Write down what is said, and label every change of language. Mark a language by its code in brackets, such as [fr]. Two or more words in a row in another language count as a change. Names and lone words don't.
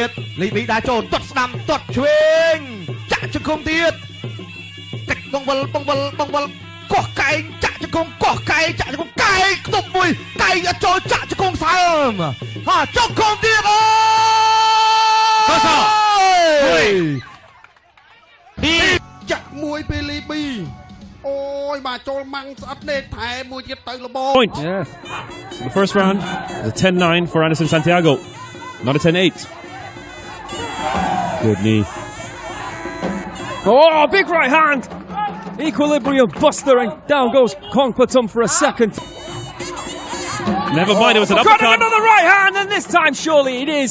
[km] លីប៊ីដាចូលទាត់ស្ដាំទាត់ឆ្វេងចាក់ជង្គង់ទៀតតែបងវល់កោះកែងចាក់ជង្គង់កោះកែងចាក់ជង្គង់កែងខ្ទប់មួយកែងអត់ចូលចាក់ជង្គង់សើមហាជង្គង់ទៀតអូចាក់មួយពេលលីប៊ីអូយបាទចូលម៉ាំងស្អិតនេះថែមួយទៀតទៅលប [en] Point. Yeah. So the first round, the 10-9 for Anderson Santiago. Not a 10-8. Good knee. Oh, big right hand! Equilibrium buster and down goes Kongpatum for a second. Never mind, it was an uppercut. Another right hand, and this time surely it is.